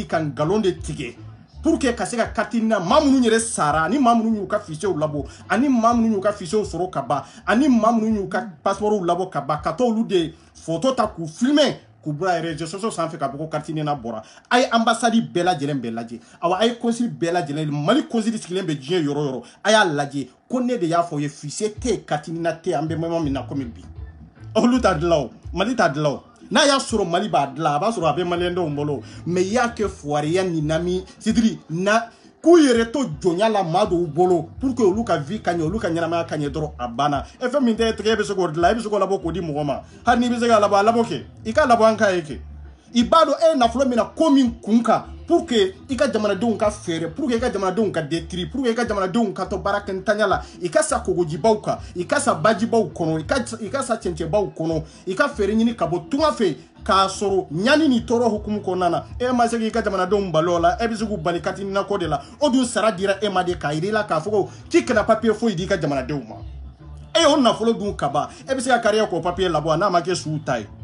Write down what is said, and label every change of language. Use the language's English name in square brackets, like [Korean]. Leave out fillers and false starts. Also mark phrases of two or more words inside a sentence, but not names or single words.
[Bambara] ka nkalon de tigɛ [French] pour que [Bambara] ka se ka carte na maa minnu yɛrɛ sara ani maa minnu y'u ka fichier labɔ ani maa minnu y'u ka fichier sɔrɔ ka ban ani maa minnu y'u ka passeport labɔ ka ban ka t'olu de photo ta k'u filmer k'u bila [French] réseaux sociaux [Bambara] sanfɛ ka bɔ ko carte na bɔra a ye ambassade bɛɛ lajɛlen bɛɛ lajɛ awa a ye consul bɛɛ lajɛlen mali consul sigilen bɛ diɲɛ yɔrɔ yɔrɔ a y'a lajɛ ko ne de y'a fɔ ye fichier tɛ carte na tɛ an bɛ moment min na komi bi olu t'a dilan o mali t'a dilan o n'a y'a sɔrɔ mali b'a dilan a b'a sɔrɔ a bɛ maliyɛndenw bolo mais i y'a kɛ fuwariya ni nami sidiri na k'u yɛrɛ to jɔnya la maa dɔw bolo [French] pour que [Bambara] olu ka vie ka ɲɛ olu ka ɲɛnamaya ka ɲɛ dɔrɔn a banna e fɛn min tɛ tigɛ e bɛ se k'o dilan e bɛ se k'o labɔ k'o di mɔgɔ ma hali n'i bɛ se k'a labɔ a labɔ kɛ i k'a labɔ an k'a ye kɛ i b'a dɔn e ye nafolo min na ko min kun kan [French] pour que [Bambara] i ka jamanadenw ka fɛɛrɛ [French] pour que [Bambara] i ka jamanadenw ka détruire [French] pour que [Bambara] i ka jamanadenw ka to baara kɛntanya la i ka sa kogojibaw kan i ka sa bajibaw kɔnɔ i ka sa cɛncɛnbaw kɔnɔ i ka fɛɛrɛ ɲini ka bɔ tunga fɛ k'a sɔrɔ ɲani ni tɔɔrɔ hukumu kɔnɔna na e ma se k'i ka jamanadenw balo o la e bɛ se k'u bali carte na ko de la o dun sara dira e ma de k'a yir'i la k'a fɔ ko k'i kana papier foyi di i ka jamanadenw ma e y'o nafolo dun ka ban e bɛ se ka kariya k'o papier labɔ n'a ma kɛ suw ta ye